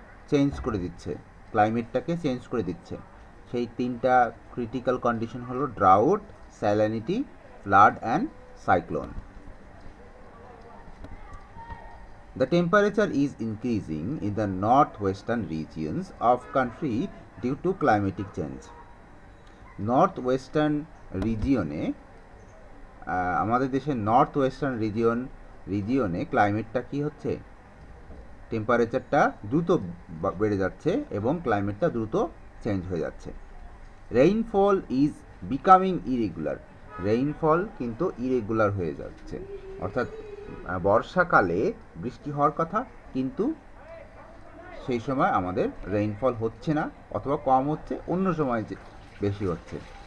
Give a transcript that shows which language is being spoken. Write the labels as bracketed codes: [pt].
[bn] Change করে দিচ্ছে, ক্লাইমেটটাকে change করে দিচ্ছে। সেই 3টা ক্রিটিক্যাল কন্ডিশন হলো drought, salinity, flood and cyclone. [en] The temperature is increasing in the northwestern regions of country due to climatic change. [bn] North western রিজিয়নে, আমাদের দেশের নর্থ ওয়েস্টার্ন রিজিয়নে ক্লাইমেটটা কি হচ্ছে, টেম্পারেচারটা দ্রুত বেড়ে যাচ্ছে এবং ক্লাইমেটটা দ্রুত চেঞ্জ হয়ে যাচ্ছে। [en] rainfall is becoming irregular, [bn] rainfall কিন্তু ইরেগুলার হয়ে যাচ্ছে, অর্থাৎ বর্ষাকালে বৃষ্টি হওয়ার কথা কিন্তু সেই সময় আমাদের রেইনফল হচ্ছে না, অথবা কম হচ্ছে, অন্য সময় বেশি হচ্ছে।